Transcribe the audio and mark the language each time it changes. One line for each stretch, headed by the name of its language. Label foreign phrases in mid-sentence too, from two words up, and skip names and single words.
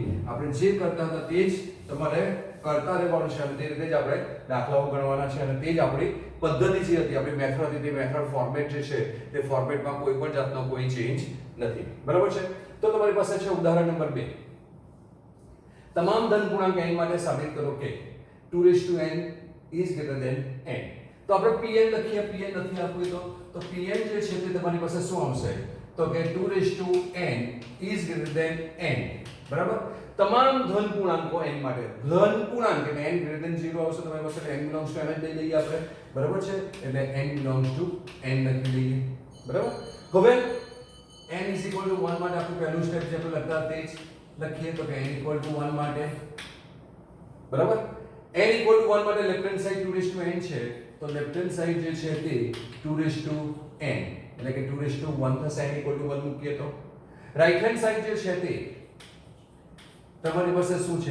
Gujarati: આપણે જે કરતા હતા તે જ તમારે કરતા રહેવાનું છે અને તે રીતે જ આપણે દાખલાઓ ગણવાના છે અને તે જ આપણી પદ્ધતિ જે હતી, આપણી મેથડ હતી, તે
English: method format
Gujarati: જે છે તે ફોર્મેટમાં કોઈ પણ જાતનો કોઈ ચેન્જ નથી. બરાબર છે. તો તમારી પાસે છે ઉદાહરણ નંબર 2. તમામ ધન પૂર્ણાંક n માટે સાબિત કરો કે
English: 2n is greater than n.
Gujarati: તો આપણે pn લખીએ. pn નથી આપ્યું તો pn જે છે તે તમારી પાસે શું આવશે? તો કે
English: 2n is greater than n.
Gujarati: બરાબર. તમામ ધન પૂર્ણાંકો n માટે, ધન પૂર્ણાંક એટલે
English: n greater than 0
Gujarati: આવશે તમારી પાસે,
English: n belongs to n
Gujarati: જ લઈ લઈએ આપણે. બરાબર છે. એટલે
English: n belongs to n
Gujarati: લખી લઈએ. બરાબર. હવે
English: n is equal to 1
Gujarati: માટે આપણું પહેલું સ્ટેપ જે આપણે લખતા તે જ લખીએ. તો કે
English: n equal to 1
Gujarati: માટે, બરાબર,
English: n equal to 1
Gujarati: માટે
English: left hand side
Gujarati: 2n છે, તો
English: left hand side
Gujarati: જે છે તે 2n એટલે કે 2 થશે.
English: n equal to 1
Gujarati: મૂકીએ તો
English: right hand side
Gujarati: જે છે તે તમારી પાસે શું છે?